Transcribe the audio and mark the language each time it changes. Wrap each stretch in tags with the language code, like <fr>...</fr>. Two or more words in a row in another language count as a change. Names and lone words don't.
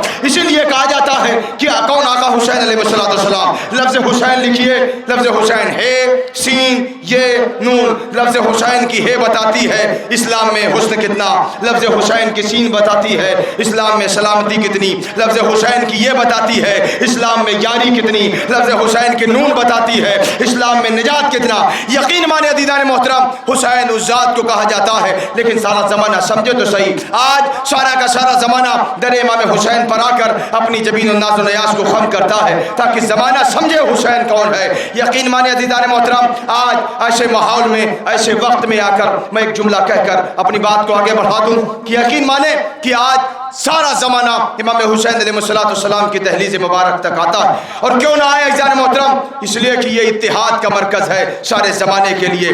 <ur>اسی لیے کہا جاتا ہے کہ کون آقا حسین</ur> <ar>علیہ السلام،</ar> <ur>لفظ حسین لکھیے، لفظ حسین ہے سین یہ نون، لفظ حسین کی ہے بتاتی ہے اسلام میں حسن کتنا، لفظ حسین کی سین بتاتی ہے اسلام میں سلامتی کتنی، لفظ حسین کی یہ بتاتی ہے اسلام میں یاری کتنی، لفظ حسین کی نون بتاتی ہے اسلام میں نجات کتنا۔ یقین مانے عزیزان محترم، حسین اس ذات کو کہا جاتا ہے، لیکن سارا زمانہ سمجھے تو صحیح، آج سارا کا سارا زمانہ در امام حسین پر آ کر اپنی جبین الناز و نیاز کو خم کرتا ہے تاکہ زمانہ سمجھے حسین کون ہے۔ یقین مانے عزیزان محترم، آج ایسے ماحول میں ایسے وقت میں آ کر میں ایک جملہ کہہ کر اپنی بات کو آگے بڑھا دوں کہ یقین مانے کہ آج سارا زمانہ امام حسین</ur> <ar>علیہ السلام</ar> <ur>کی دہلیز مبارک تک آتا ہے، اور کیوں نہ آئے عزیزان محترم، اس لیے کہ یہ اتحاد کا مرکز ہے سارے زمانے کے لیے۔</ur>